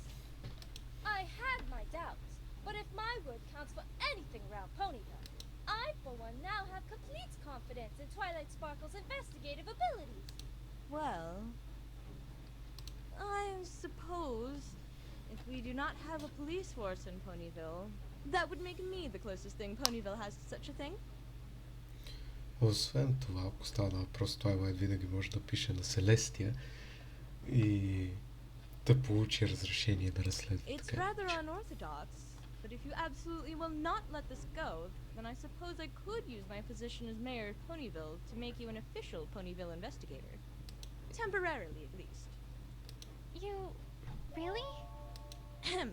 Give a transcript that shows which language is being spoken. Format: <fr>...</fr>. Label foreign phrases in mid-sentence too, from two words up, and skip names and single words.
<en>I had my doubts, but if my word counts for anything around Ponyville, I, for one, now have complete confidence in Twilight Sparkle's investigative abilities. Well, I suppose if we do not have a police force in Ponyville, that would make me the closest thing Ponyville has to such a thing.</en> <bg>Освен това, ако става въпрос, Twilight винаги може да пише на Селестия и да получи разрешение да разследва.</bg> <en>It's</en> <bg>Така.</bg> <en>rather unorthodox, but if you absolutely will not let this go, then I suppose I could use my position as mayor of Ponyville to make you an official Ponyville investigator. Temporarily, at least. You... really? Ahem.</en>